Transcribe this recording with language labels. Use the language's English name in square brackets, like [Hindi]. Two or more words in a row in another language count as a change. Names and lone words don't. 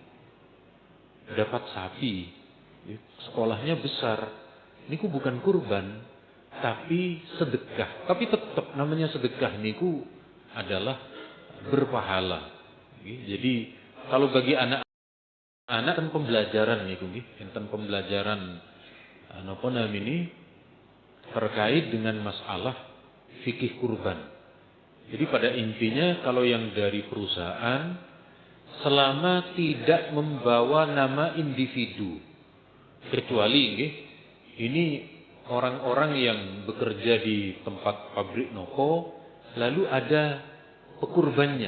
[Indonesian] Dapat sapi, sekolahnya besar, niku bukan kurban, tapi sedekah. Tapi tetap namanya sedekah niku adalah berpahala. Jadi Kalau bagi anak-anak kan pembelajaran [Javanese] niku nggih, enten [Indonesian] pembelajaran [Javanese] napa namini [Indonesian] terkait dengan masalah fikih kurban. Jadi pada intinya kalau yang dari perusahaan selama tidak membawa nama individu, kecuali nggih, ini orang-orang yang bekerja di tempat pabrik nopo, lalu ada pekurbannya.